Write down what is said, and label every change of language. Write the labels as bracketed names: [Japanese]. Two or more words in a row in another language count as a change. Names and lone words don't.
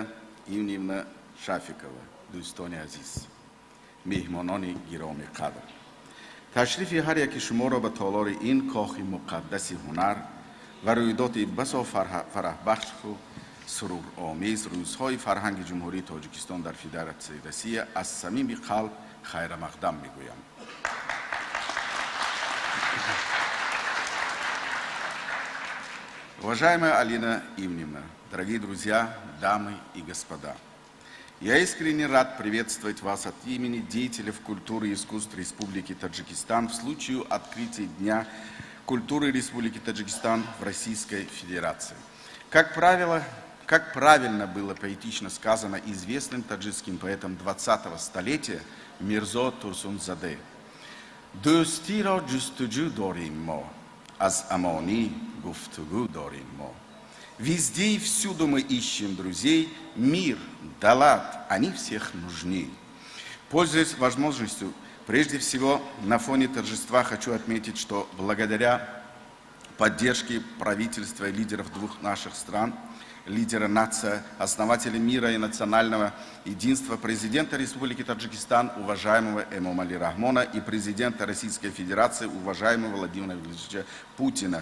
[Russian] Ивневна Шафикова, [Persian] دوستان عزیز، مهمانان گرامی قدر، تشریف هر یک شما را به تالار این کاخ مقدس هنر و رویداد بسا فرح بخش و سرور آمیز روزهای فرهنگ جمهوری تاجیکستان در فدراسیون روسیه از صمیم قلب خیر مقدم میگویم. [Russian] Уважаемая Алина Ивневна, дорогие друзья, дамы и господа, я искренне рад приветствовать вас от имени деятелей культуры и искусств Республики Таджикистан в случае открытия Дня культуры Республики Таджикистан в Российской Федерации. Как правильно было поэтично сказано известным таджикским поэтом 20-го столетия Мирзо Турсунзаде: [Tajik] «Дӯстӣ ро ҷустуҷӯ дорем мо, аз амонӣ гуфтугӯ дорем мо». [Russian] Везде и всюду мы ищем друзей, мир, далат, они всех нужны. Пользуясь возможностью Прежде всего, на фоне торжества хочу отметить, что благодаря поддержке правительства и лидеров двух наших стран, лидера нации, основателя мира и национального единства, президента Республики Таджикистан, уважаемого Эмомали Рахмона, и президента Российской Федерации, уважаемого Владимира Владимировича Путина.